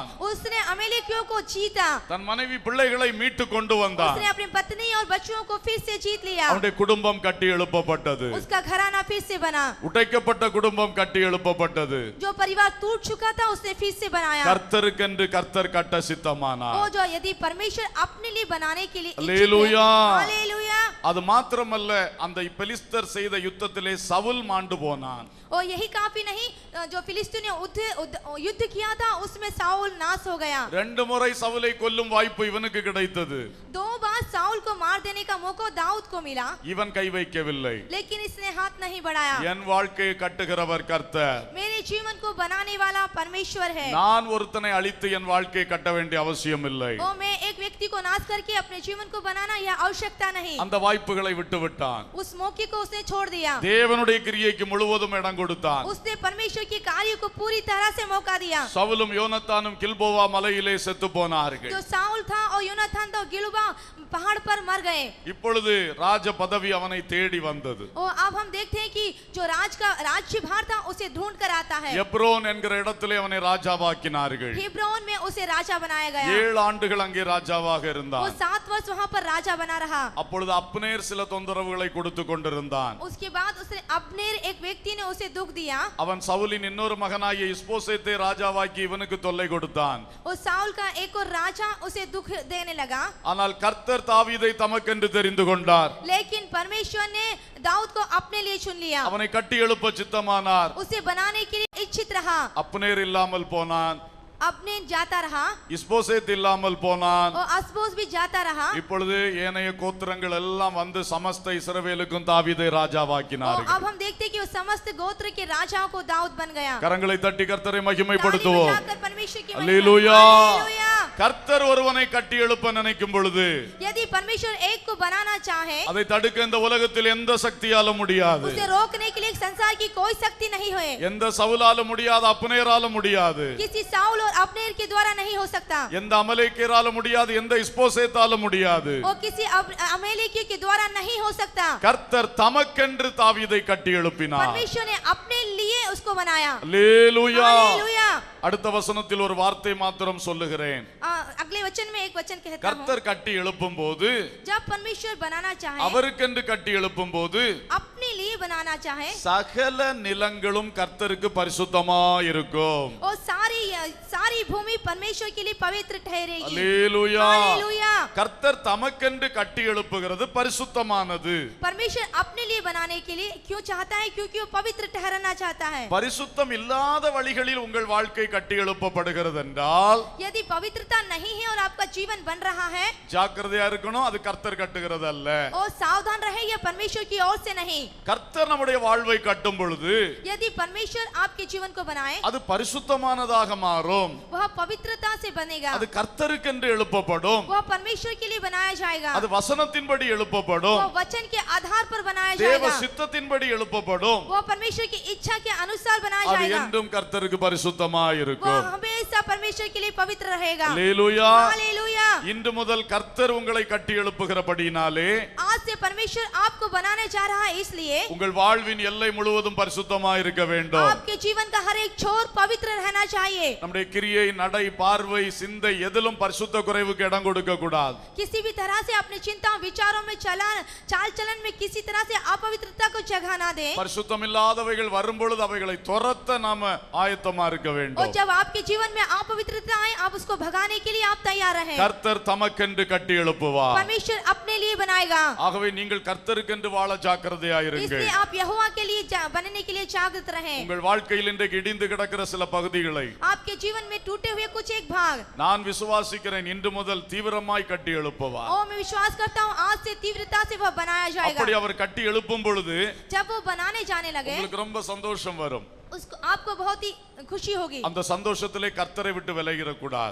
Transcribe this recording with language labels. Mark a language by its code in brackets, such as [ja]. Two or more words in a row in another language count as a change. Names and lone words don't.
[hi] उसने अमेलेकियों को जीता। [ta] தன் மனைவி பிள்ளைகளை மீட்டு கொண்டு வந்தான். [hi] उसने अपनी पत्नी और बच्चों को फिर से जीत लिया। [ta] அவனுடைய குடும்பம் கட்டி எழுப்பப்பட்டது. [hi] उसका घराना फिर से बना। [ta] உடைக்கப்பட்ட குடும்பம் கட்டி எழுப்பப்பட்டது. [hi] जो परिवार टूट चुका था उसने फिर से बनाया। [ta] கர்த்தருக்கென்று கர்த்தர் கட்ட சித்தமானார். [hi] वो जो यदि परमेश्वर अपने लिए बनाने के लिए इच्छुक है, हालेलुया। हालेलुया। [ta] அது மாத்திரமல்ல, அந்த பெலிஸ்தர் செய்த யுத்தத்திலே சவுல் மாண்டு போனான். [hi] और यही काफी नहीं, जो फिलिस्तीन ने युद्ध किया था उसमें साउल नाश हो गया। [ta] ரெண்டு முறை சவுலை கொல்லும் வாய்ப்பு இவனுக்கு கிடைத்தது. [hi] 2 बार साउल को मार देने का मौका दाऊद को मिला। [ta] இவன் கை வைக்கவில்லை. [hi] लेकिन इसने हाथ नहीं बढ़ाया। [ta] என் வாழ்க்கையை கட்டுகிறவர் கர்த்தர். [hi] मेरे जीवन को बनाने वाला परमेश्वर है। [ta] நான் ஒருத்தனை அழித்து என் வாழ்க்கையை கட்ட வேண்டிய அவசியம் இல்லை. [hi] और मैं एक व्यक्ति को नाश करके अपने जीवन को बनाना यह आवश्यकता नहीं। [ta] அந்த வாய்ப்புகளை விட்டு விட்டான். [hi] उस मौके को उसने छोड़ दिया। [ta] தேவனுடைய கிரியைக்கு முழுவதும் இடம் கொடுத்தான். [hi] उसने परमेश्वर के कार्य को पूरी तरह से मौका दिया। [ta] சவுலும் யோனத்தானும் கில்போவா மலையிலே செத்து போனார்கள். [hi] जो साउल था और योनाथान तो गिलबा पहाड़ पर मर गए। [ta] இப்பொழுது ராஜ பதவி அவனை தேடி வந்தது. [hi] और अब हम देखते हैं कि जो राज्यभार था उसे ढूंढ कर आता है। [ta] எப்ரோன் என்கிற இடத்திலே அவனை ராஜாவாக்கினார்கள். [hi] हेब्रोन में उसे राजा बनाया गया। [ta] 7 ஆண்டுகள் அங்கே ராஜாவாக [hi] वो [ta] இருந்தான். [hi] 7 वर्ष वहां पर राजा बना रहा। [ta] அப்பொழுது அப்னேர் சில தொந்தரவுகளை கொடுத்து கொண்டிருந்தான். [hi] उसके बाद उसने अब्नेर एक व्यक्ति ने उसे दुख दिया। [ta] அவன் சவுலின் இன்னொரு மகனாகிய இஸ்போசேத்தை ராஜாவாக்கி இவனுக்கு தொல்லை கொடுத்தான். [hi] और साउल का एक और राजा उसे दुख देने लगा। [ta] ஆனால் கர்த்தர் தாவீதை தமக்கென்று தெரிந்து கொண்டார். [hi] लेकिन परमेश्वर ने दाऊद को अपने लिए चुन लिया। [ta] அவனை கட்டி எழுப்ப சித்தமானார். [hi] उसे बनाने के लिए इच्छित रहा। [ta] அப்னேர் இல்லாமல் போனான். [hi] अब्नेर जाता रहा [ta] இஸ்போசேத் இல்லாமல் போனான். [hi] और अस्बोस भी जाता रहा। [ta] இப்பொழுது ஏனைய கோத்திரங்கள் எல்லாம் வந்து சமஸ்த இஸ்ரவேலுக்கும் தாவீதை [hi] और [ta] ராஜாவாக்கினார்கள். [hi] अब हम देखते हैं कि वो समस्त गोत्र के राजाओं को दाऊद बन गया। [ta] கரங்களை தட்டி கர்த்தரை [hi] ताली [ta] மகிமைப்படுத்துவோம். [hi] बजाकर परमेश्वर की महिमा। हालेलुया। हालेलुया। [ta] கர்த்தர் ஒருவனை கட்டி எழுப்ப நினைக்கும் பொழுது [hi] यदि परमेश्वर एक को बनाना चाहे, [ta] அதை தடுக்க இந்த உலகத்தில் எந்த சக்தியாலும் முடியாது. [hi] उसे रोकने के लिए संसार की कोई शक्ति नहीं है। [ta] எந்த சவுலாலும் முடியாது, அப்னேராலும் முடியாது, [hi] किसी साउल और अब्नेर के द्वारा नहीं हो सकता, [ta] எந்த அமலேக்கியராலும் முடியாது, எந்த இஸ்போசேத்தாலும் முடியாது. [hi] और किसी अमेलेकियों के द्वारा नहीं हो सकता। [ta] கர்த்தர் தமக்கென்று தாவீதை கட்டி எழுப்பினார். [hi] परमेश्वर ने अपने लिए उसको बनाया। [ta] அல்லேலூயா. [hi] हालेलुया। [ta] அடுத்த வசனத்தில் ஒரு வார்த்தை மாத்திரம் சொல்லுகிறேன். [hi] अगले वचन में एक वचन कहता हूं, [ta] கர்த்தர் கட்டி எழுப்பும் போது, [hi] जब परमेश्वर बनाना चाहे, [ta] அவருக்கென்று கட்டி எழுப்பும் போது, [hi] अपने लिए बनाना चाहे, [ta] சகல நிலங்களும் கர்த்தருக்கு பரிசுத்தமா இருக்கும். [hi] और सारी भूमि परमेश्वर के लिए पवित्र ठहरेगी। [ta] அல்லேலூயா. [hi] हालेलुया। [ta] கர்த்தர் தமக்கென்று கட்டி எழுப்புகிறது பரிசுத்தமானது. [hi] परमेश्वर अपने लिए बनाने के लिए क्यों चाहता है? क्योंकि वो पवित्र ठहराना चाहता है। [ta] பரிசுத்தம் இல்லாத வழிகளில் உங்கள் வாழ்க்கை கட்டி எழுப்பப்படுகிறது என்றால், [hi] यदि पवित्रता नहीं है और आपका जीवन बन रहा है, [ta] ஜாக்கிரதையா இருக்கணும். அது கர்த்தர் கட்டுகிறது அல்ல. [hi] और सावधान रहे, यह परमेश्वर की ओर से नहीं। [ta] கர்த்தர் நம்முடைய வாழ்வை கட்டும் பொழுது [hi] यदि परमेश्वर आपके जीवन को बनाए, [ta] அது பரிசுத்தமானதாக மாறும். [hi] वह पवित्रता से बनेगा, [ta] அது கர்த்தருக்கென்று எழுப்பப்படும். [hi] वह परमेश्वर के लिए बनाया जाएगा, [ta] அது வசனத்தின்படி எழுப்பப்படும். [hi] वह वचन के आधार पर बनाया [ta] தேவ [hi] जाएगा, [ta] சித்தத்தின்படி எழுப்பப்படும். [hi] वह परमेश्वर की इच्छा के अनुसार बनाया [ta] அது [hi] जाएगा, [ta] என்றும் கர்த்தருக்கு பரிசுத்தமா [hi] वह [ta] இருக்கும். [hi] हमेशा परमेश्वर के लिए पवित्र रहेगा। [ta] அல்லேலூயா. [hi] हालेलुया। [ta] இன்று முதல் கர்த்தர் உங்களை கட்டி எழுப்புகிறபடினாலே [hi] आज से परमेश्वर आपको बनाने जा रहा है, इसलिए [ta] உங்கள் வாழ்வின் எல்லை முழுவதும் பரிசுத்தமா இருக்க வேண்டும். [hi] आपके जीवन का हर एक छोर पवित्र रहना चाहिए। [ta] நம்முடைய கிரியை, நடை, பார்வை, சிந்தை எதிலும் பரிசுத்த குறைவுக்கு இடம் கொடுக்க கூடாது. [hi] किसी भी तरह से अपनी चिंता, विचारों में, चाल चलन में किसी तरह से अपवित्रता को जगह ना दें। [ta] பரிசுத்தம் இல்லாதவைகள் வரும்பொழுது அவைகளை துரத்த நாம ஆயத்தமா இருக்க [hi] और [ta] வேண்டும். [hi] जब आपके जीवन में अपवित्रता आए, आप उसको भगाने के लिए आप तैयार रहें। [ta] கர்த்தர் தமக்கென்று கட்டி எழுப்புவார். [hi] परमेश्वर अपने लिए बनाएगा, [ta] ஆகவே நீங்கள் கர்த்தருக்கென்று வாழ ஜாக்கிரதையா இருங்கள். [hi] इसलिए आप यहोवा के लिए बनने के लिए जागृत रहें। [ta] உங்கள் வாழ்க்கையில் இன்றைக்கு இடிந்து கிடக்கிற சில பகுதிகளை [hi] आपके जीवन में टूटे हुए कुछ एक भाग, [ta] நான் விசுவாசிக்கிறேன், இன்று முதல் தீவிரமாய் கட்டி எழுப்புவார். [hi] और मैं विश्वास करता हूँ आज से तीव्रता से वह बनाया जाएगा। [ta] அப்படி அவர் கட்டி எழுப்பும் பொழுது [hi] जब वो बनाने जाने लगे, [ta] உங்களுக்கு ரொம்ப சந்தோஷம் வரும். [hi] उसको आपको बहुत ही खुशी होगी। [ta] அந்த சந்தோஷத்திலே கர்த்தரை விட்டு விலகிற கூடாது.